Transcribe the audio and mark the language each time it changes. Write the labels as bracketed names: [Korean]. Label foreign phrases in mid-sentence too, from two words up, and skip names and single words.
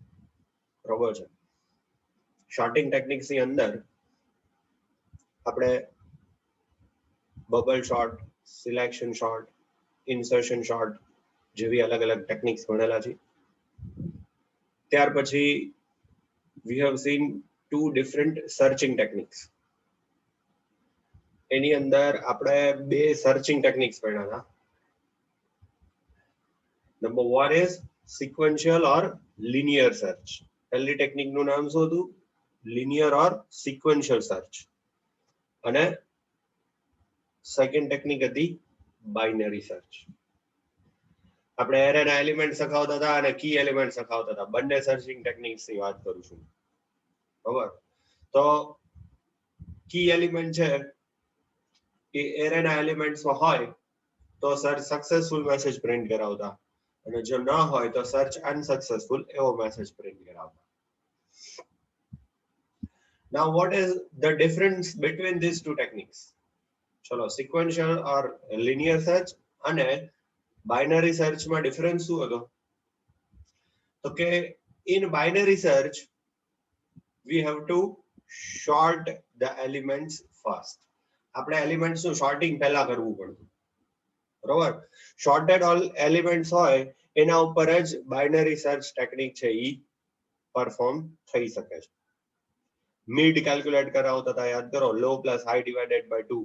[Gujarati] બરોબર છે. [English] sorting techniques [Gujarati] ની અંદર આપણે [English] bubble sort, selection sort, insertion sort [Gujarati] જેવી અલગ અલગ [English] ટેકનિક્સ [Gujarati] ભણેલા છે. ત્યાર પછી [English] we have seen two different searching techniques. [Gujarati] એની અંદર આપણે બે [English] searching techniques [Gujarati] ભણ્યા હતા. નંબર 1 [English] is sequential or linear search. [Gujarati] પહેલી ટેકનિક નું નામ શું હતું? [English] linear or sequential search. [Gujarati] અને [English] second technique [Gujarati] હતી [English] binary search. [Gujarati] આપણે એરે ના એલિમેન્ટ સખાવતા હતા અને [English] key element [Gujarati] સખાવતા હતા. બંને [English] searching techniques [Gujarati] ની વાત કરું છું. બરાબર? તો [English] key element [Gujarati] છે એ એરે ના એલિમેન્ટ્સ માં હોય તો [English] search successful message print [Gujarati] કરાવતા, અને જો ના હોય તો [English] search unsuccessful [Gujarati] એવો [English] message print [Gujarati] કરાવતા. [English] Now what is the difference between these two techniques? [Gujarati] ચલો, [English] sequential or linear search [Gujarati] અને [English] binary search [Gujarati] માં ડિફરન્સ શું હતો? તો કે [English] in binary search we have to sort the elements first. [Gujarati] આપણે એલિમેન્ટ્સ નું શોર્ટિંગ પહેલા કરવું પડતું. બરોબર? [English] sorted all elements [Gujarati] હોય એના ઉપર જ [English] binary search technique [Gujarati] છે ઈ પરફોર્મ થઈ શકે છે. [English] mid calculate [Gujarati] કરાવતા હતા, યાદ કરો, [English] low plus high divided by 2.